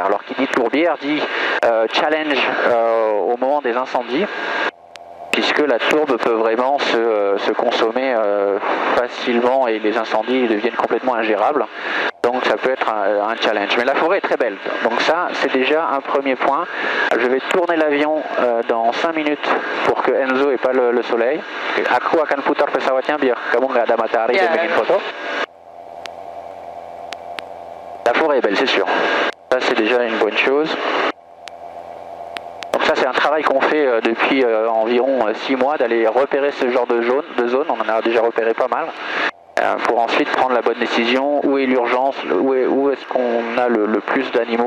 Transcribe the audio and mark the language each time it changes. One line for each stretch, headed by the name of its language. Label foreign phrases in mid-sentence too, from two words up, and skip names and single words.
French: Alors, qui dit tourbière dit challenge au moment des incendies, puisque la tourbe peut vraiment se consommer facilement et les incendies deviennent complètement ingérables. Donc ça peut être un challenge. Mais la forêt est très belle. Donc ça, c'est déjà un premier point. Je vais tourner l'avion dans 5 minutes pour que Enzo n'ait pas le soleil.
Indonesian: Aku akan putar pesawatnya biar kamu nggak ada matahari dan bikin photo.
French: La forêt est belle, c'est sûr. Ça, c'est déjà une bonne chose. Donc ça c'est un travail qu'on fait depuis environ 6 mois, d'aller repérer ce genre de zone, on en a déjà repéré pas mal, pour ensuite prendre la bonne décision, où est l'urgence, où est-ce qu'on a le plus d'animaux.